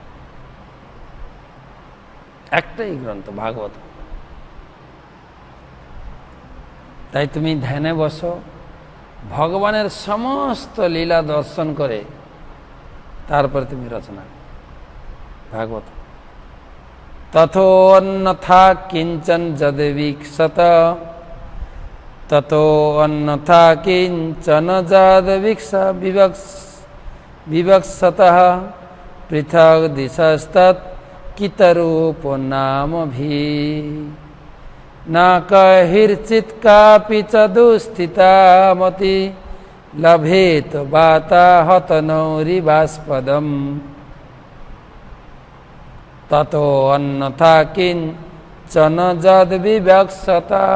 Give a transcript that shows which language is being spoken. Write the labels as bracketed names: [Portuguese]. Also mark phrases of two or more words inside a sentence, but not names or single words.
[Bangla] একটাই গ্রন্থ ভাগবত। তাই তুমি ধ্যানে বসো, ভগবানের সমস্ত লীলা দর্শন করে তারপরে তুমি রচনা ভাগবত। [Sanskrit] তথো অন্যথা কিঞ্চন যদ বিকশত, ততো অন্যথা কিঞ্চন যদ বিবক্ষতঃ পৃথক দিশস্তৎ কিতরূপ নামভি না কহির্চিৎ কাপি চ দুস্থিতামতি লভেত বাতাহতনৌরিবাস্পদম ততো অন্যথা কিঞ্চন যদ বিবক্ষত